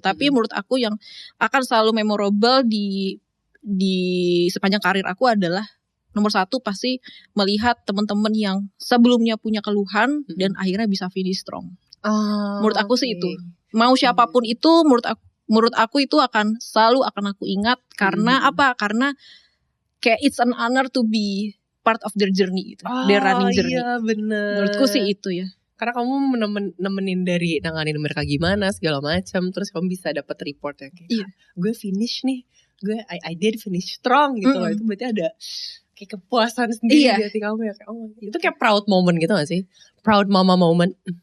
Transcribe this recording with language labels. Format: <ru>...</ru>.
<id>Tapi menurut aku yang akan selalu memorable di sepanjang karir aku adalah nomor satu pasti melihat teman-teman yang sebelumnya punya keluhan dan akhirnya bisa</id> <en>finish strong.</en> <id>Menurut aku sih itu. Mau siapapun itu menurut aku itu selalu akan aku ingat. Karena apa? Karena kayak</id> <en>it's an honor to be part of their journey</en> <id>gitu.</id> <en>Their running journey.</en> <id>Iya bener. Menurutku sih itu ya. Karena kamu nemenin dari nanganin mereka gimana segala macam, terus kamu bisa dapat report yang kayak gue finish nih. gue</id> <en>I did finish strong</en> <id>gitu loh. Itu berarti ada kayak kepuasan sendiri di hati kamu ya, kayak itu kayak</id> <en>proud moment</en> <id>gitu gak sih?</id> <en>Proud mama moment.</en>